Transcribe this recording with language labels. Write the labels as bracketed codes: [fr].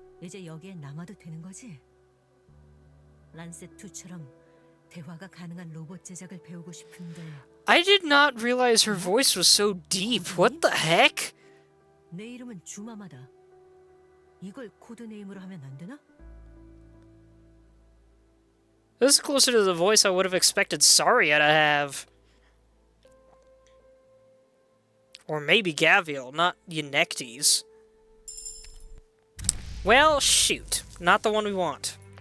[ko] 이제 여기에 남아도 되는 거지? 란셋 2처럼 대화가 가능한 로봇 제작을 배우고 싶은데. [en] I did not realize her voice was so deep. What the heck? [ko] 내 이름은 주마마다. 이걸 코드 네임으로 하면 안 되나? [en] This is closer to the voice I would have expected Saria to have. Or maybe Gavial, not Unectes. Well, shoot. Not the one we want.